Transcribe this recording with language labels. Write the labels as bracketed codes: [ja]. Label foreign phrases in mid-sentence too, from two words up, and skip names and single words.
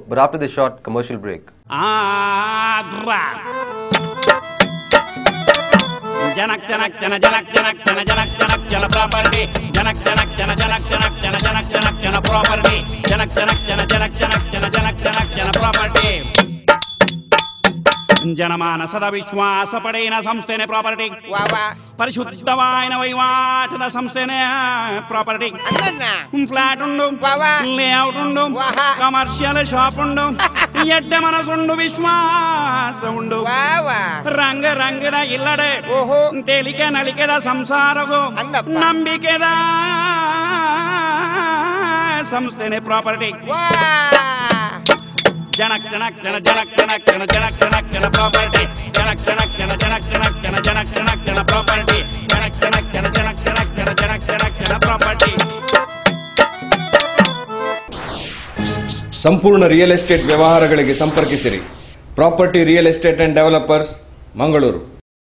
[en] But after this short commercial break. Janak property. [tcy] ಜನಮಾನಸದ ವಿಶ್ವಾಸ ಪಡೆಯಿನ ಸಂಸ್ಥೆನೇ ಪ್ರಾಪರ್ಟಿ. ಪರಿಶುದ್ಧವಾಯಿನ ವಹಿವಾಟದ ಸಂಸ್ಥೆನೇ ಪ್ರಾಪರ್ಟಿ. ಫ್ಲಾಟ್ ಉಂಡು, ಲೇಔಟ್ ಉಂಡು, [en] commercial shop [tcy] ಉಂಡು, ಎಡ್ಡ ಮನಸ್ಸುಂಡು, ವಿಶ್ವಾಸ ಉಂಡು. ರಂಗ ರಂಗದ ಇಲ್ಲಡೆ ತೇಲಿಕೆ ನಲಿಕೆದ ಸಂಸಾರವು ನಂಬಿಕೆದ ಸಂಸ್ಥೆನೇ ಪ್ರಾಪರ್ಟಿ. [en] Janak janak janak janak janak janak janak janak janak property. Janak janak janak janak janak janak janak janak janak property. Janak janak janak janak janak janak janak janak janak property. [kn] ಸಂಪೂರ್ಣ [en] real estate [kn] ವ್ಯವಹಾರಗಳಿಗೆ ಸಂಪರ್ಕಿಸಿರಿ. [en] Property Real Estate and Developers, Mangaluru.